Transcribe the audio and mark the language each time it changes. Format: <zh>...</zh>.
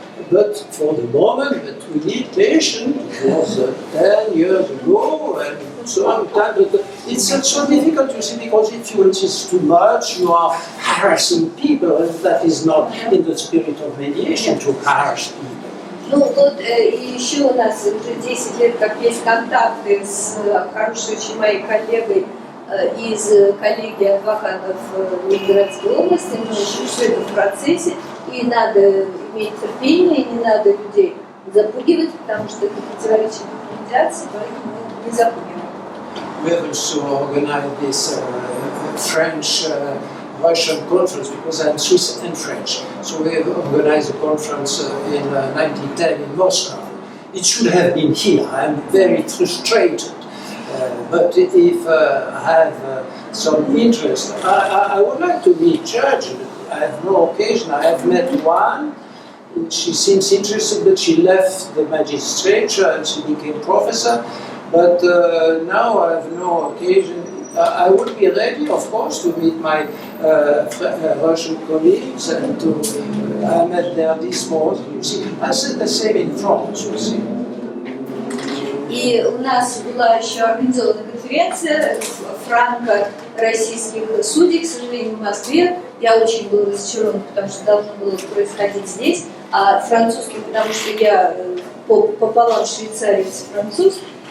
<en>But for the moment that we need patience, it was 10 years ago, and so on. But it's so difficult, you see, because if you insist too much, you are harassing people, and that is not in the spirit of mediation to harass people.</en> <ru>Ну вот еще у нас уже 10 лет как есть контакты с хорошей очень моей коллегой из коллегии адвокатов Ленинградской области, мы еще все это в процессе, и надо иметь терпение, и не надо людей запугивать, потому что это противоречит медиации, поэтому мы не запугиваем.</ru> <en>We have also organized this French-Russian conference because I'm Swiss and French. So we have organized a conference in 1910 in Moscow. It should have been here. I'm very frustrated. But if I have some interest, I would like to meet judges. I have no occasion. I have met one. She seems interested, but she left the magistrature and she became professor. But now I have no occasion. I would be ready, of course, to meet my Russian colleagues and to I met there this morning. You see, I said the same in France. You see.</en> <ru>И у нас была еще организована конференция франко-российских судей, к сожалению, в Москве. Я очень был разочарован, потому что должно было происходить здесь, а французский, потому что я пополам швейцарец и француз.</ru>